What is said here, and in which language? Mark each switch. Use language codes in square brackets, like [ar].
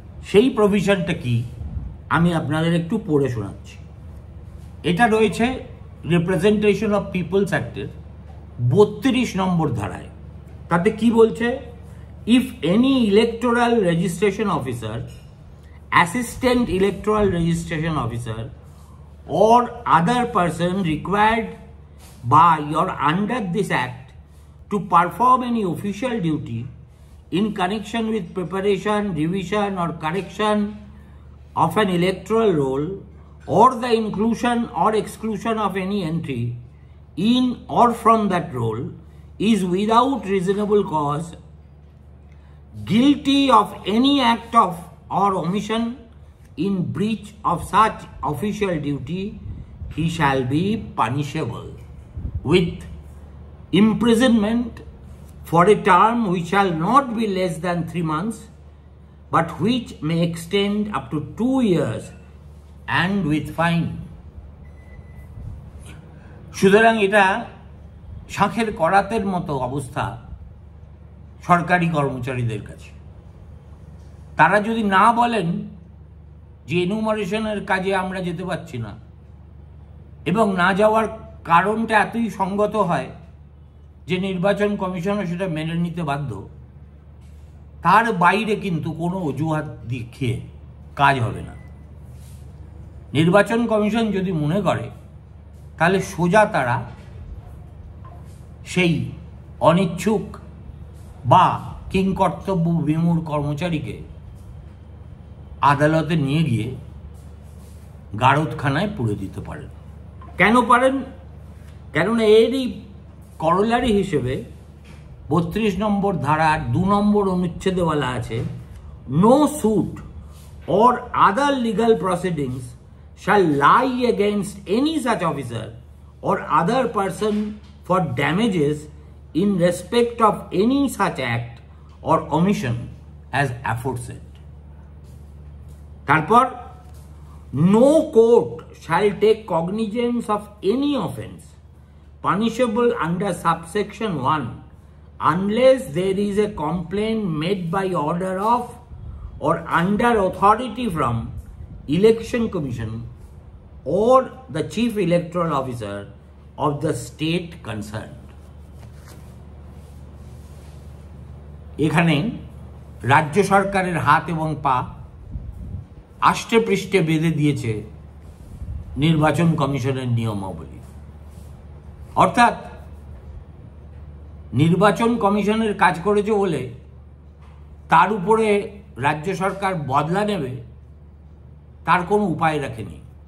[bn] সেই প্রভিশনটা কি আমি আপনাদের একটু পড়ে শোনাচ্ছি। এটা রয়েছে রিপ্রেজেন্টেশন অফ পিপলস অ্যাক্টের 32 নম্বর ধারায়। তাতে কি বলছে? [en] If any electoral registration officer, assistant electoral registration officer or other person required by or under this Act to perform any official duty in connection with preparation, revision, or correction of an electoral roll, or the inclusion or exclusion of any entry in or from that roll, is without reasonable cause guilty of any act of or omission in breach of such official duty, he shall be punishable with imprisonment for a term which shall not be less than 3 months, but which may extend up to 2 years, and with fine. [bn] সুতরাং এটা শাঁখের করাতের মতো অবস্থা সরকারি কর্মচারীদের কাছে। তারা যদি না বলেন যে এনুমারেশনের কাজে আমরা যেতে পারছি না, এবং না যাওয়ার কারণটা এতই সঙ্গত হয় যে নির্বাচন কমিশনও সেটা মেনে নিতে বাধ্য, তার বাইরে কিন্তু কোনো অজুহাত দেখিয়ে কাজ হবে না। নির্বাচন কমিশন যদি মনে করে তাহলে সোজা তারা সেই অনিচ্ছুক বা কিংকর্তব্য বিমূঢ় কর্মচারীকে আদালতে নিয়ে গিয়ে গারদখানায় পুরে দিতে পারেন। কেন পারেন? কেননা এরই করোলারি হিসেবে 32 নম্বর ধারার 2 নম্বর অনুচ্ছেদে বলা আছে, [en] No suit or other legal proceedings shall lie against any such officer or other person for damages in respect of any such act or omission as aforesaid. তারপর, no court shall take cognizance of any offence punishable under subsection 1 unless there is a complaint made by order of or under authority from Election Commission or the Chief Electoral Officer of the state concerned. [bn] এখানে রাজ্য সরকারের হাত এবং পা আষ্টে পৃষ্ঠে বেঁধে দিয়েছে নির্বাচন কমিশনের নিয়মাবলী। অর্থাৎ নির্বাচন কমিশনের কাজ করেছে বলে তার উপরে রাজ্য সরকার বদলা নেবে তার কোনো উপায় রাখেনি।